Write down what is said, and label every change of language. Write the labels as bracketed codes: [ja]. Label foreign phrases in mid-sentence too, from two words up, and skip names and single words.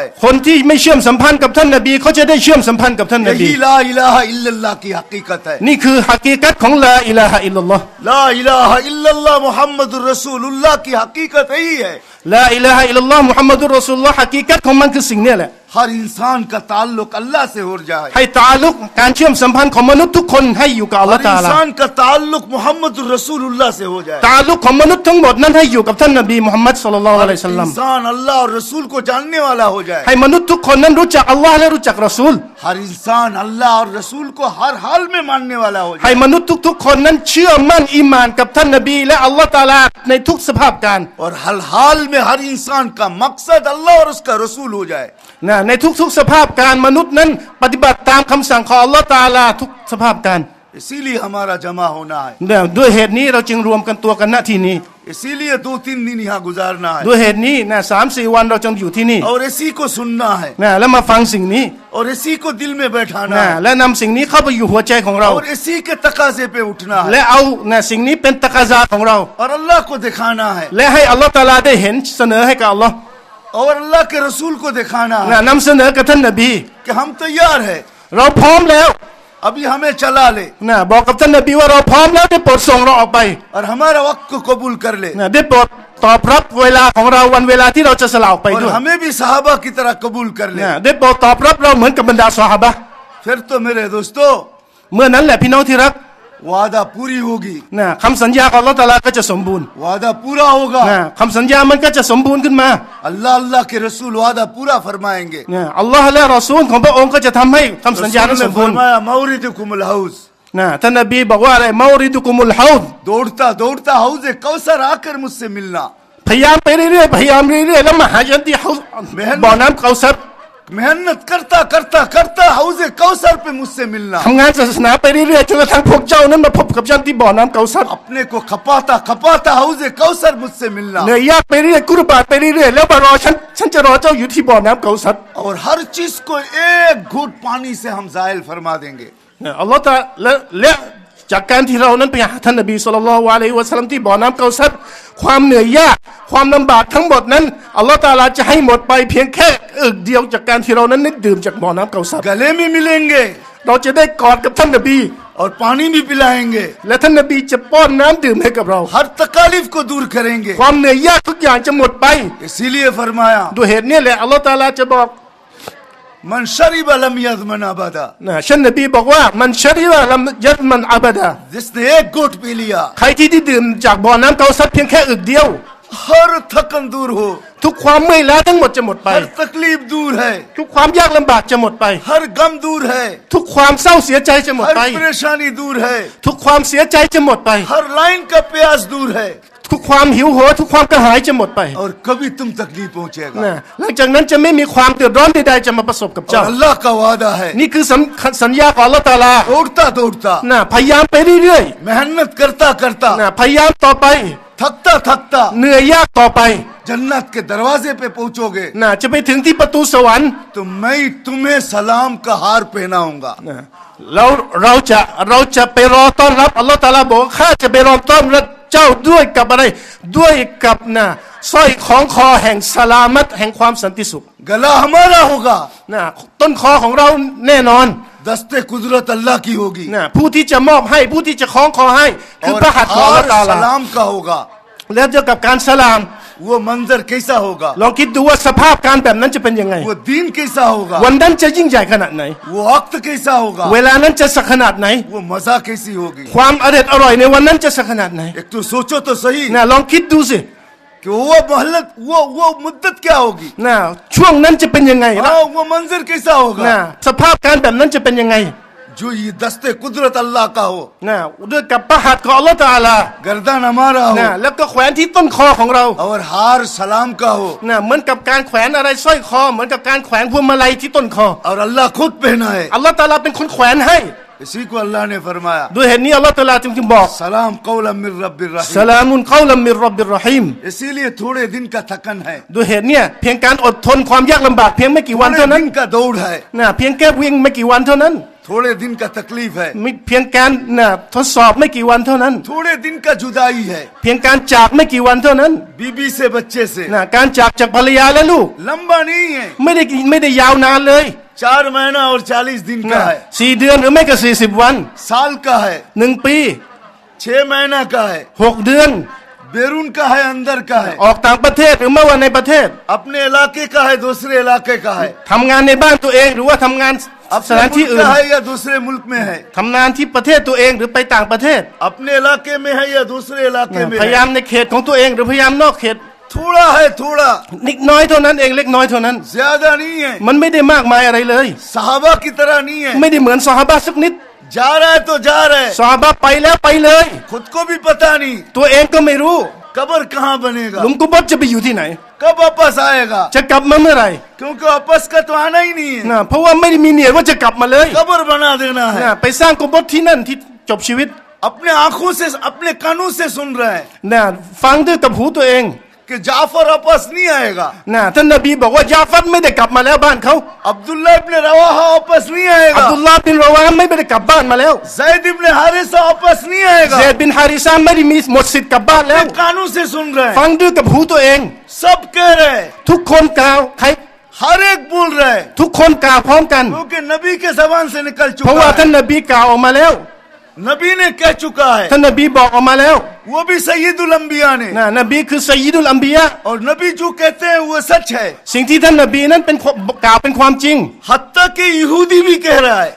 [th] คนที่ไม่เชื่อมสัมพันธ์กับท่านนบีเขาจะได้เชื่อมสัมพันธ์กับท่านนบี [hi] यही [ar] لا إله إلا الله [hi] की हकीकत है, [th] นี่คือฮักีกัตของ [ar] لا إله إلا الله لا إله إلا الله محمد رسول الله [hi] की हकीकत यही है, [ar] لا إله إلا الله محمد رسول الله [th] ฮักีกัตของมันคือสิ่งนี้แหละ [hi] हर इंसान का ताल्लुक अल्लाह से हो जाए, [th] ให้ตาลุกการเชื่อมสัมพันธ์ของมนุษย์ทุกคนให้อยู่กับอัลลอ [hi] हर [th] ฮ์ตะอาลา [hi] इंसान का ताल्लुक [ar] محمد رسول الله [hi] से हो जाए, [th] ตาลุกของมนุษย์ทั้งหมดนั้นให้อยู่กับท่านนบีมุฮัมมัด [ar] صلى الله عليه وسلم [hi] इंसान अल्लाह और रसूल को जानने वाला हो जाए, [th] ให้มนุษย์ทุกคนนั้นรู้จักอัลลอฮ์และรู้จักรอซูล [hi] हर इंसान अल्लाह और रसूल को हर हाल में मानने वाला हो [th] ให้ [hi] जाए, [th] มนุษย์ทุกๆคนนั้นเชื่อมั่นอีหม่านกับท่านนบีและอัลลอฮ์ตะอาลาในทุกสภาพการ [hi] और हर हाल में हर इंसान का मकसद अल्लाह और उसका रसूल हो जाए, [th] นะในทุกๆสภาพการมนุษย์นั้นปฏิบัติตามคำสั่งของอัลลอฮ์ตะอาลาทุกสภาพการ [hi] इसीलिए हमारा जमा होना है, [th] เนี่ยด้วยเหตุนี้เราจึงรวมกันตัวกันณที่นี้ [hi] इसीलिए 2-3 दिन यहाँ गुजारना है [th] ด้วยเหตุนี้นะ3-4 วันเราจึงอยู่ที่นี่ [hi] और इसी को सुनना है [th] นะแล้วมาฟังสิ่งนี้ [hi] और इसी को दिल में बैठाना [th] นะ [hi] है [th] และนำสิ่งนี้เข้าไปอยู่หัวใจของเรา [hi] और इसी के तकाजे पे उठना है [th] และเอานะสิ่งนี้เป็นตะกาซาของเรา [hi] और अल्लाह को दिखाना है [th] และให้อัลลอฮ์ตะอาลาได้เห็นเสนอให้กับอัลลอฮ์ [hi] और अल्लाह के रसूल को दिखाना [th] นะ [hi] है [th] นำเสนอกับท่านนบี [hi] कि हम तैयार है, [th] เราพร้อมแล้ว [hi] अभी हमें चला ले [th] นะบอกกับท่านนบีว่าเราพร้อมแล้วได้โปรดส่งเราออกไป [hi] और हमारा वक्त को कबूल कर ले [th] นะได้โปรดตอบรับเวลาของเราวันเวลาที่เราจะสละออกไป [hi] और [th] ด้วย [hi] हमें भी सहाबा की तरह कबूल कर ले, [th] นะได้โปรดตอบรับเราเหมือนกับบรรดาซอฮาบะห์ [hi] फिर तो मेरे दोस्तों [th] เมื่อนั้นแหละพี่น้องที่รัก [hi] वादा पूरी होगी, [th] นะคำสัญญาของอัลลอฮ์ตะอาลาก็จะสมบูรณ์ [hi] वादा पूरा होगा, [th] นะคำสัญญามันก็จะสมบูรณ์ขึ้นมา [hi] अल्लाह अल्लाह के रसूल वादा पूरा फरमाएंगे, [th] นะอัลลอฮ์และรอซูลของพระองค์ก็จะทำให้คำสัญญานั้น [hi] रसूल [th] ส [hi] ने [th] มบูรณ์ [hi] फरमाया [ar] موردكم الحوض, [th] นะท่านนบีบอกว่าอะไร [ar] موردكم الحوض [hi] दौड़ता दौड़ता हौज़े कौसर आकर मुझसे मिलना, [th] พยายามไปเรื่อยๆพยายามเรื่อยๆแล้วมาหาฉันที่เฮาบ่อน้ำเกาซัร [hi] मेहनत करता करता करता हौज़े कौसर पे मुझसे मिलना [th] ทำงานศาสนาไปเรื่อยๆจนกระทั่งพวกเจ้านั้นมาพบกับฉันที่บ่อน้ำเกาซัร [hi] अपने को खपाता खपाता हौज़े कौसर मुझसे मिलना [th] เหนื่อยยากไปเรื่อยกุรบาตไปเรื่อยๆแล้วมารอฉันจะรอเจ้าอยู่ที่บ่อน้ำเกาซัร [hi] और हर चीज को एक घूंट पानी से हम ज़ाइल फरमा देंगे [th] อัลลอฮฺตะและจากการที่เรานั้นไปหาท่านนบี [ar] صلى الله عليه وسلم [th] ที่บ่อน้ำเกาซัรความเหนื่อยยากความลำบากทั้งหมดนั้นอัลลอฮฺตะอาลาจะให้หมดไปเพียงแค่อึกเดียวจากการที่เรานั้นได้ดื่มจากบ่อน้ำเกาซัร [hi] गले में मिलेंगे [th] เราจะได้กอดกับท่านนบี [hi] और पानी भी पिलाएंगे [th] และท่านนบีจะป้อนน้ำดื่มให้กับเรา [hi] हर तकालीफ को दूर करेंगे [th] ความเหนื่อยยากทุกอย่างจะหมดไป [hi] इसीलिए फरमाया [th] ด้วยเหตุนี้แหละอัลลอฮฺตะอาลาจะบอก [ar] من شرب لم يظمأ أبدا [th] ท่านนบีบอกว่า [ar] من شرب لم يظمأ أبدا [hi] जिसने एक घूंट पी लिया [th] ใครที่ได้ดื่มจากบ่อน้ำเกาซัรเพียงแค่อึกเดียว [hi] हर थकन दूर हो [th] ทุกความเมื่อยล้าทั้งหมดจะหมดไป [hi] हर तकलीफ दूर है [th] ทุกความยากลำบากจะหมดไป [hi] हर गम दूर है [th] ทุกความเศร้าเสียใจจะหมด [hi] हर [th] ไป [hi] परेशानी दूर है [th] ทุกความเสียใจจะหมดไป [hi] हर लाइन का प्यास दूर है [th] ทุกความหิวโหยทุกความกระหายจะหมดไป [hi] और कभी तुम तक नहीं पहुंचेगा [th] นะหลังจากนั้นจะไม่มีความเดือดร้อนใดๆจะมาประสบกับ [hi] और [th] เจ้า [hi] अल्लाह का वादा है [th] นี่คือสัญญาของอัลลอฮฺตะอาลา [hi] दौड़ता दौड़ता [th] นะพยายามไปเรื่อย [hi] मेहनत करता करता [th] ๆนะพยายามต่อไป [hi] थकता थकता [th] เหนื่อยยากต่อไป [hi] जन्नत के दरवाजे पे पहुंचोगे [th] นะจะไปถึงที่ประตูสวรรค์ [hi] तो मैं तुम्हें सलाम का हार पहनाऊंगा [th] นะเราจะไปรอต้อนรับอัลลอฮฺตะอาลาบอกข้าจะไปรอต้อนรับเจ้าด้วยกับอะไรด้วยกับนะสร้อยของคอแห่งสลามัตแห่งความสันติสุข [hi] गला हमारा होगा [th] นะต้นคอของเราแน่นอน [hi] दस्ते कुदरत अल्लाह की होगी [th] นะผู้ที่จะมอบให้ผู้ที่จะคล้องคอให้คือ [hi] और [th] พระหัตถ์ของอัลลอฮฺตะอา [hi] हार [th] ลา [hi] सलाम का होगा [th] แล้วเกี่ยวกับการสลาม [hi] वो मंजर कैसा होगा [th] ลองคิดดูว่าสภาพการแบบนั้นจะเป็นยังไง [hi] वो दीन कैसा होगा [th] วันนั้นจะยิ่งใหญ่ขนาดไหน [hi] वो वक्त कैसा होगा [th] เวลานั้นจะสักขนาดไหน [hi] वो मजा कैसी होगी [th] ความอร่อยในวันนั้นจะสักขนาดไหน [hi] एक तो सोचो तो सही [th] นะลองคิดดูสิ [hi] कि वो मोहल्लत वो मुद्दत क्या होगी [th] นะช่วงนั้นจะเป็นยังไง [hi] हाँ वो मंजर कैसा [th] นะ [hi] होगा [th] สภาพการแบบนั้นจะเป็นยังไง [hi] जो ये दस्ते कुदरत अल्लाह का हो [th] นะด้วยกับพระหัตถ์ของอัลลอฮฺตะอาลา [hi] गर्दन हमारा [th] นะ [hi] हो [th] แล้วก็แขวนที่ต้นคอของเรา [hi] और हार सलाम का हो [th] นะเหมือนกับการแขวนอะไรสร้อยคอเหมือนกับการแขวนพวงมาลัยที่ต้นคอ [hi] और अल्लाह खुद पहना है [th] อัลลอฮฺตะอาลาเป็นคนแขวนให้ [hi] इसी को अल्लाह ने फरमाया [th] ด้วยเหตุนี้อัลลอฮฺตะอาลาจึงบอก [ar] سلام قولا من رب [th] ส [ar] रहीम سلام قولا من رب رحيم [hi] इसीलिए थोड़े दिन का थकन है [th] ด้วยเหตุเนี้ยเพียงการอดทนความยากลำบากเพียงไม่กี่วัน [hi] थोड़े [th] เท่านั้น [hi] दिन का दौड़ है [th] นะเพียงแค่วิ่งไม่กี่วันเท่านั้น [hi] थोड़े दिन का तकलीफ है [th] เพียงการนะทดสอบไม่กี่วันเท่านั้น [hi] थोड़े दिन का जुदाई है [th] เพียงการจากไม่กี่วันเท่านั้น [hi] बीबी से बच्चे से [th] นะการจากภรรยาและลูก [hi] लंबा नहीं है [th] ไม่ได้ยาวนานเลย [hi] 4 महीना और 40 दिन [th] นะ [hi] का है [th] 4 เดือนหรือไม่ก็40 วัน [hi] साल का है [th] 1 ปี [hi] 6 महीना का है [th] 6 เดือน [hi] बैरून का है अंदर का है [th] ออกต่างประเทศหรือเมื่อวันในประเทศ [hi] अपने इलाके का है दूसरे इलाके का है [th] ทำงานในบ้านตัวเองหรือว่าทำงานส [hi] अपने [th] ถานที่ [hi] मुल्क [th] อื่น [hi] का है या दूसरे मुल्क में है [th] ทำงานที่ประเทศตัวเองหรือไปต่างประเทศ [hi] अपने इलाके में है या दूसरे इलाके में [th] พยายา [hi] है [th] มในเขตของตัวเองหรือพยายามนอกเขต [hi] थोड़ा है थोड़ा [th] นิดน้อยเท่านั้นเองเล็กน้อยเท่านั้น [hi] ज्यादा नहीं है [th] มันไม่ได้มากมายอะไรเลย [hi] सहाबा की तरह नहीं है [th] ไม่ได้เหมือนซอฮาบะห์สักนิด [hi] जा रहा है तो जा रहा है [th] ซอฮาบะห์ไปแล้วไปเลย [hi] खुद को भी पता नहीं [th] ตัวเองก็ไม่รู้ [hi] कब्र कहाँ बनेगा [th] หลุมกุบรจะไปอยู่ที่ไหน [hi] कब वापस आएगा [th] จะกลับมาเมื่อไหร่ [hi] क्योंकि वापस का तो आना ही नहीं है [th] นะเพราะว่าไม่ได้มีเนียดว่าจะกลับมาเลย [hi] कब्र बना देना है [th] นะไปสร้างกุบรที่นั่นที่จบชีวิต [hi] अपने आंखों से अपने कानों से सुन रहे हैं [th] นะฟังด้วยกับหูตัวเอง [hi] कि जाफर वापस नहीं आएगा [th] นะท่านนบีบอกว่ายาฟัดไม่ได้กลับมาแล้วบ้านเขา [hi] अब्दुल्ला इब्न रवाहा वापस नहीं [th] อับ [hi] आएगा [th] ดุลลาห์บินรอวาไม่ได้กลับบ้านมาแล้ว [hi] जैद इब्न हारिसा वापस नहीं आएगा [th] เซดบินฮาริซาไม่ได้มีหมดสิทธิ์กลับบ้านแล้ว [hi] अपने कानों से सुन रहे [th] ฟั [hi] हैं [th] งด้วยกับหูตัวเอง [hi] सब कह रहे हैं [th] ทุกคนกล่าวใคร [hi] हर एक बोल रहे हैं [th] ทุกคนกล่าวพร้อมกัน [hi] क्योंकि नबी के जबान से निकल [th] เพราะ [hi] चुका [th] ว่าท่าน [hi] है [th] นบีกล่าวออกมาแล้ว [hi] नबी ने कह चुका है [th] ท่านนบีบอกออกมาแล้ว [hi] वो भी [ar] سيد الأنبياء [hi] ने [th] นะนบีคือ [ar] سيد الأنبياء [hi] और नबी जो कहते हैं वो सच है [th] สิ่งที่ท่านนบีนั้นเป็นกล่าวเป็นความจริง [hi] हत्ता कि यहूदी भी कह रहा है